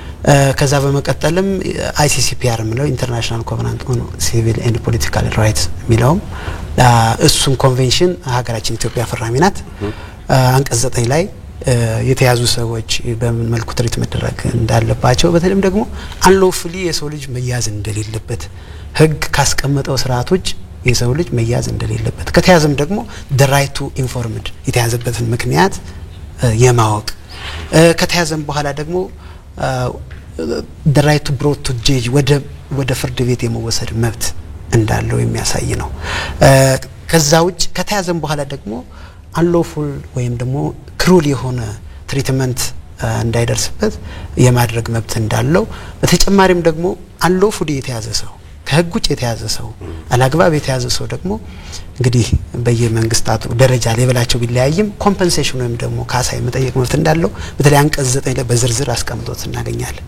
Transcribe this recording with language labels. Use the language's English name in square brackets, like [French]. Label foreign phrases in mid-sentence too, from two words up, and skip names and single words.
[Amharic] ከዛ በመቀጠልም ICCPR ምለው ኢንተርናሽናል ኮቨናንት ኦን ሲቪል ኤንድ ፖለቲካል ራይትስ ሚለው እሱም ኮንቬንሽን ሀገራችን ኢትዮጵያ ፈራሚ ናት። አንቀጽ 9 ላይ የተያዙ ሰዎች በምን መልኩ ትሪት መደረግ እንዳለባቸው በተለይም ደግሞ አንሎፉሊ የሰው ልጅ መያዝ እንደሌለበት ህግ ካስቀመጠው ስርዓቶች የሰው ልጅ መያዝ እንደሌለበት ከተያዘም ደግሞ [English] the right to informed [Amharic] የተያዘበትን ምክንያት የማወቅ ከተያዘም በኋላ ደግሞ [English] the right to brought to judge [Amharic] ወደ ፍርድ ቤት የመወሰድ መብት እንዳለው የሚያሳይ ነው። ከዛ ውጭ ከተያዘም በኋላ ደግሞ unlawful ወይም ደግሞ ክሩል የሆነ ትሪትመንት እንዳይደርስበት የማድረግ መብት እንዳለው በተጨማሪም ደግሞ unlawful የተያዘ ሰው ከህግ ውጭ የተያዘ ሰው አላግባብ የተያዘ ሰው ደግሞ እንግዲህ በየመንግስታቱ ደረጃ ሌቭላቸው ቢለያይም ኮምፐንሴሽን ወይም ደግሞ ካሳ የመጠየቅ መብት እንዳለው በተለይ አንቀጽ 9 ላይ በዝርዝር አስቀምጦት እናገኛለን።